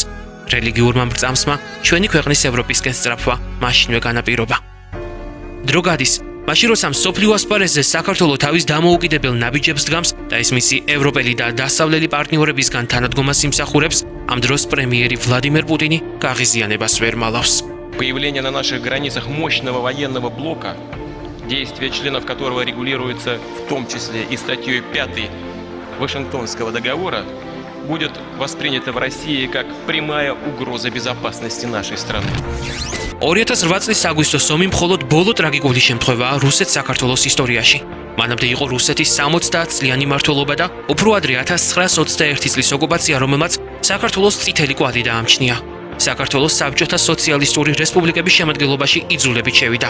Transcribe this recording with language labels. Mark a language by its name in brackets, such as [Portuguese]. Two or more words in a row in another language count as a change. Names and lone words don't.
[Georgian] რელიგიურმა მრწამსმა ჩვენი ქვეყნის ევროპისკენ სწრაფვა მაშინვე განაპირობა. დრო გადის, მაშინ როცა მსოფლიო ასპარეზზე საქართველო თავის დამოუკიდებელ ნაბიჯებს დგამს და ეს მისი ევროპელი და დასავლელი პარტნიორებისგან თანადგომას იმსახურებს, ამ დროს პრემიერი ვლადიმერ პუტინი გაღიზიანებას ვერ მალავს. [Russian] Появление на наших границах мощного военного блока, действия членов которого регулируются в том числе и статьей 5 Вашингтонского договора, будет воспринято в России как прямая угроза безопасности нашей страны. [Georgian] 2008 წლის აგვისტოს ომი მხოლოდ ბოლო ტრაგიკული შემთხვევაა რუსეთ-საქართველოს ისტორიაში. მანამდე იყო რუსეთის 60 წლიანი მმართველობა და უფრო ადრე 1921 წლის ოკუპაცია, რომელმაც საქართველოს წითელი კვალი დაამჩნია. საქართველოს საბჭოთა სოციალისტური რესპუბლიკების შემადგენლობაში იძულებით შევიდა.